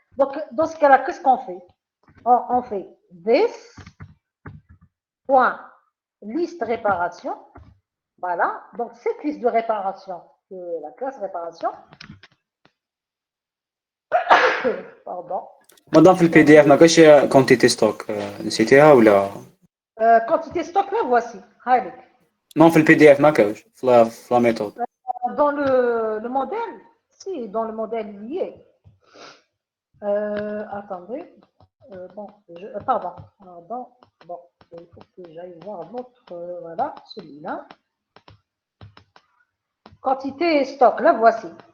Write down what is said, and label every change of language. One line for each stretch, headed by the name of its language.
French: Donc dans ce cas-là, qu'est-ce qu'on fait? On fait this, point, liste réparation, voilà, donc cette liste de réparation, la classe réparation, pardon.
Arabic: مدام في البي دي اف ما كاش كونتيتي ستوك نسيتيها ولا؟
French: Quantité stock, là, voici. Allez.
Arabic: Non, في البي دي اف ما كاش في
French: la méthode. Dans le modèle, si, dans le modèle lié. Attendez. Bon, pardon. Bon, il faut que j'aille voir l'autre. Voilà, celui-là. Quantité et stock, là, voici.